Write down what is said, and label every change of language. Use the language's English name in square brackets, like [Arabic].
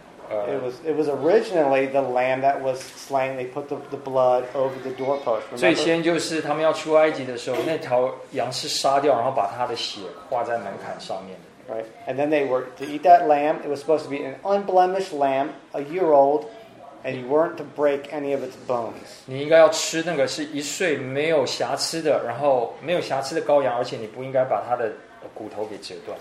[English] It was originally the lamb that was slain. They put the blood over the doorpost. [Chinese] 最先就是他们要出埃及的时候，那条羊是杀掉，然后把它的血画在门槛上面的。 [English] Right, and then they were to eat that lamb. It was supposed to be an unblemished lamb, a year old, and you weren't to break any of its bones. [Chinese] 你应该要吃那个是一岁没有瑕疵的，然后没有瑕疵的羔羊，而且你不应该把它的骨头给折断。